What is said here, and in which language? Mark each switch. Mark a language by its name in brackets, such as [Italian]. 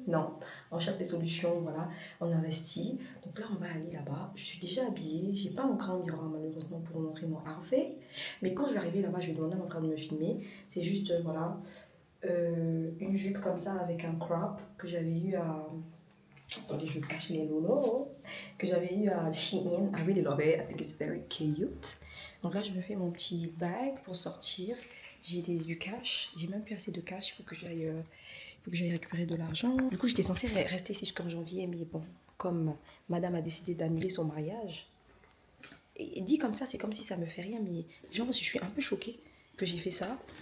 [French] Non, on cherche des solutions, voilà, on investit. Donc là, on va aller là-bas. Je suis déjà habillée. Je n'ai pas mon grand miroir malheureusement pour montrer mon outfit. Mais quand je vais arriver là-bas, je vais demander à mon frère de me filmer. C'est juste, voilà, une jupe comme ça avec un crop que j'avais eu à... Attendez, je cache les lolos. Que j'avais eu à Shein. [English] I really love it. I think it's very cute. [French] Donc là, je me fais mon petit bag pour sortir. J'ai du cash. J'ai même plus assez de cash. Il faut que j'aille récupérer de l'argent. Du coup, j'étais censée rester ici jusqu'en janvier. Mais bon, comme madame a décidé d'annuler son mariage. Et dit comme ça, c'est comme si ça me fait rien. Mais genre, je suis un peu choquée que j'ai fait ça.